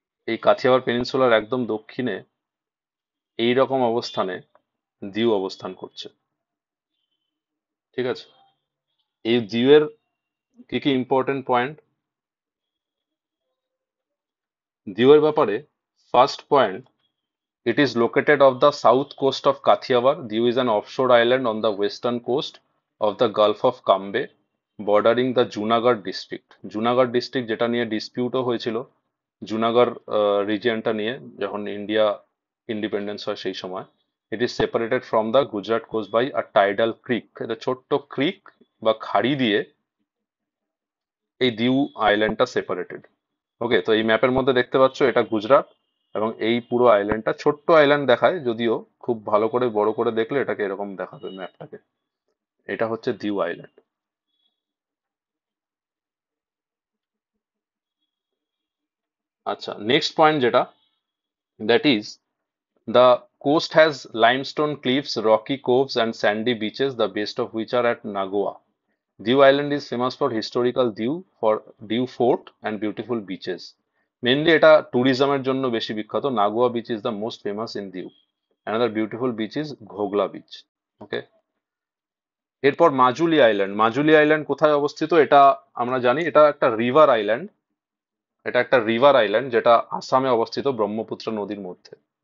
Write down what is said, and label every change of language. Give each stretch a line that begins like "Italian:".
Bangla: এই কাথিয়াবার পেনিনসুলার একদম দক্ষিণে এই রকম অবস্থানে দিউ অবস্থান করছে। ঠিক আছে, এই দিউয়ের কি কি ইম্পর্টেন্ট পয়েন্ট দিউয়ের ব্যাপারে?
English: First point, it is located off the south coast of Kathiawar. Diu is an offshore island on the western coast of the Gulf of Cambay, bordering the Junagadh district.
Bangla: Junagadh district যেটা নিয়ে ডিসপিউটও হয়েছিল, জুনাগড় রিজিয়নটা নিয়ে, যখন India independence হয় সেই সময়।
English: It is separated from the Gujarat coast by a tidal creek.
Bangla: এটা ছোট্ট ক্রিক বা খাড়ি দিয়ে এই দিউ আইল্যান্ডটা সেপারেটেড। ওকে, তো এই ম্যাপের মধ্যে দেখতে পাচ্ছ এটা গুজরাট, এবং এই পুরো আইল্যান্ডটা ছোট্ট আইল্যান্ড দেখায়, যদিও খুব ভালো করে বড় করে দেখলে এটাকে এরকম দেখাবে ম্যাপটাকে। এটা হচ্ছে দিউ আইল্যান্ড। আচ্ছা, নেক্সট পয়েন্ট যেটা,
English: That is the coast has limestone cliffs, rocky coves, and sandy beaches, the best of which are at Nagoa. Diu Island is famous for historical Diu, for Diu Fort and beautiful beaches.
Bangla: Mainly এটা ট্যুরিজমের জন্য বেশি বিখ্যাত।
English: Nagoa beach is the most famous in Diu. Another beautiful beach is Ghoghla beach.
Bangla: ওকে, এরপর Majuli island. Majuli island কোথায় অবস্থিত? এটা আমরা জানি এটা একটা রিভার আইল্যান্ড। এটা একটা রিভার আইল্যান্ড যেটা আসামে অবস্থিত, ব্রহ্মপুত্র নদীর মধ্যে।